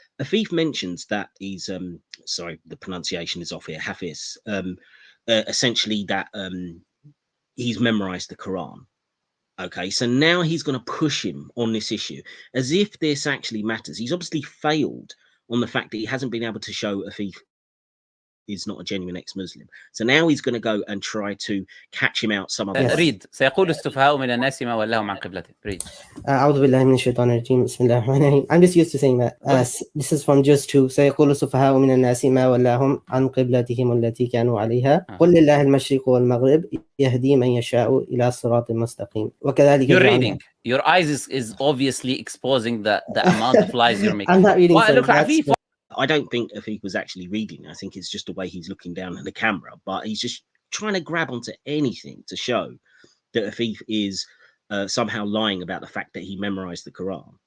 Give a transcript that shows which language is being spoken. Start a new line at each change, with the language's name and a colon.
English: Afif mentions that he's, sorry, the pronunciation is off here, Hafiz, essentially that he's memorized the Quran. Okay, so now he's going to push him on this issue as if this actually matters. He's obviously failed on the fact that he hasn't been able to show Afif is not a genuine ex-Muslim. So now he's going to go and try to catch him out some other read
Arabic: سيقول السفهاء من الناس ما ولاهم عن قبلته.
English: Read.
Arabic: أعوذ بالله من الشيطان الرجيم بسم الله الرحمن الرحيم.
English: I'm just used to saying that. This is from Juz 2.
Arabic: سيقول السفهاء من الناس ما ولاهم عن قبلتهم التي كانوا عليها قل لله المشرق والمغرب يهدي من يشاء إلى صراط مستقيم. وكذلك.
English: You're reading. Your eyes is obviously exposing the amount of lies you're making. I'm not reading. Well, look, Afif. I don't think Afif was actually reading. I think it's just the way he's looking down at the camera, but he's just trying to grab onto anything to show that Afif is somehow lying about the fact that he memorized the Quran.